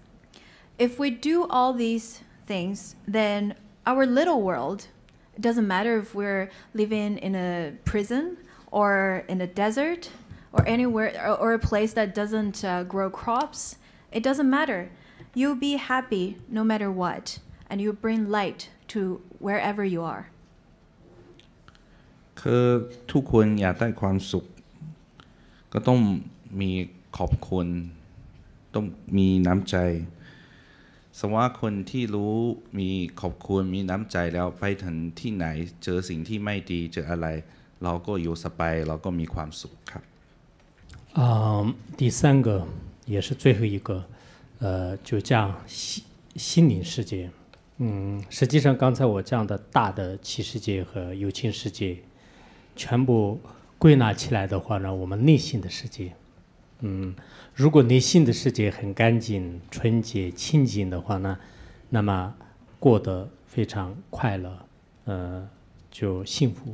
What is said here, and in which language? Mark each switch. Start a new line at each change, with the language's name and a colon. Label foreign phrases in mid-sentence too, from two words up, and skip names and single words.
English: If we do all these things, then our little world, it doesn't matter if we're living in a prison or in a desert or anywhere or a place that doesn't grow crops, it doesn't matter. You'll be happy no matter what, and you bring light to wherever you are.
Thai: คือทุกคนอยากได้ความสุขก็ต้องมีขอบคุณต้องมีน้ำใจสมมติว่าคนที่รู้มีขอบคุณมีน้ำใจแล้วไปถึงที่ไหนเจอสิ่งที่ไม่ดีเจออะไรเราก็อยู่สบายเราก็มีความสุขครับ
Chinese: 第三个也是最后一个就讲心灵世界实际上刚才我讲的大的七世界和有情世界全部归纳起来的话呢，我们内心的世界如果内心的世界很干净纯洁清净的话呢，那么过得非常快乐就幸福。